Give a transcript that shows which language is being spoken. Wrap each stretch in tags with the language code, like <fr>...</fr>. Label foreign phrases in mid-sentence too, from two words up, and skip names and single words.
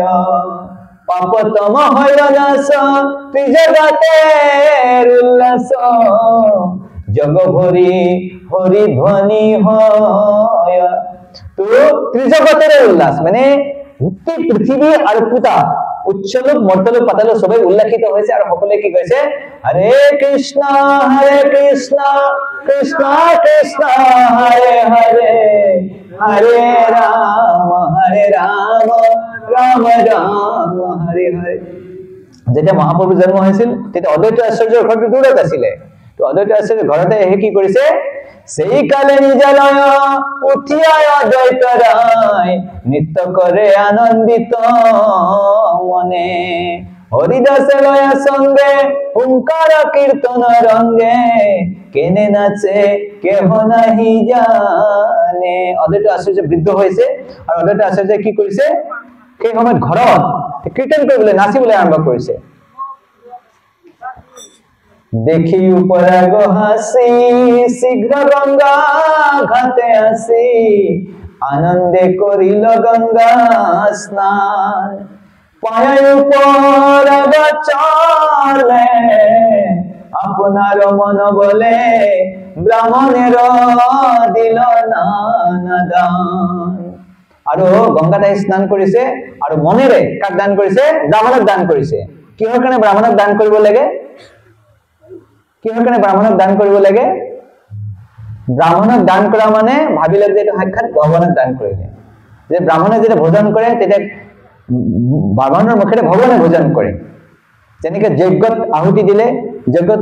<bn>পাপতম হইল নাশ ত্রিজগতের উল্লাস জগ ভরি হরি ধ্বনি হয় তো ত্রিজগতের উল্লাস মানে গোটেই পৃথিবী আর পুতা উচ্চলোক মর্তলোক পাতালোক সবাই উল্লাখিত হয়েছে আর সকলে কি কইছে হরে কৃষ্ণ</bn> <as>কৃষ্ণ কৃষ্ণ হরে হরে হরে রাম রাম রাম হরে হরে যেতিয়া মহাপ্ৰভু জন্ম হৈছিল তেতিয়া অদ্বৈত আচাৰ্যৰ ঘৰটো দূৰত আছিলে তো অদ্বৈত আচাৰ্যৰ ঘৰতে কি কৰিছে</as> <bn>সেই কালে নিজালয় উঠিয়া অদ্বৈত রায় নিত্য করে আনন্দিত মনে হরিদাস লয়া সঙ্গে হুঙ্কার কীর্তন রঙ্গে কেনে নাচে কেহ নাহি জানে অদ্বৈত আচার্য বৃদ্ধ হয়েছে আর অদ্বৈত আচার্য</bn> <as>কি কৰিছে সেই সময়ত ঘৰত কীৰ্তন কৰিবলৈ নাচিবলৈ আৰম্ভ কৰিছে</as> <bn>দেখি উপরাগ হাসি শীঘ্র গঙ্গা ঘাটে আসি আনন্দে করিল গঙ্গা স্নান পায় উপরাগ চলে আপনার মন বলে ব্রাহ্মণের দিল নানা দান</bn> <as>আৰু গঙ্গাতে স্নান কৰিছে আৰু মনেৰে কাক দান কৰিছে ব্ৰাহ্মণক দান কৰিছে কিহৰ কাৰণে ব্ৰাহ্মণক দান কৰিব লাগে কিহৰ কাৰণে ব্ৰাহ্মণক দান কৰিব লাগে ব্ৰাহ্মণক দান কৰা মানে ভাবিলে যে এটা সাক্ষাৎ ভগৱানক দান কৰিলে যে ব্ৰাহ্মণে যেতিয়া ভোজন কৰে তেতিয়া ব্ৰাহ্মণৰ মুখেৰে ভগৱানে ভোজন কৰে যেনেকৈ যজ্ঞত আহুতি দিলে যজ্ঞটো</as>